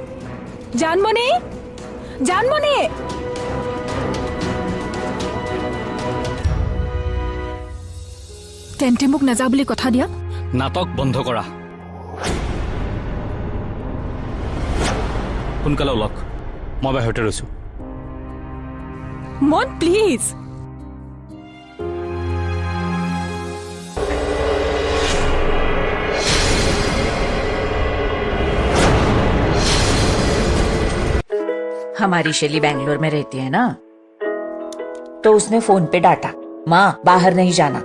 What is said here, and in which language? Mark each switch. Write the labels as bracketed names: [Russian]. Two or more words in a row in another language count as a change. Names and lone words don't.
[Assamese] জানমণি, জানমণি! তেন্তে মোক নাযাওঁ বুলি কথা দিয়া। নাটক বন্ধ কৰা। সোনকালে ওলক, মই বাহিৰতে ৰৈছোঁ। মন প্লিজ। [Hindi] हमारी शैली बैंगलोर में रहती है ना, तो उसने फोन पे डांटा, माँ बाहर नहीं जाना।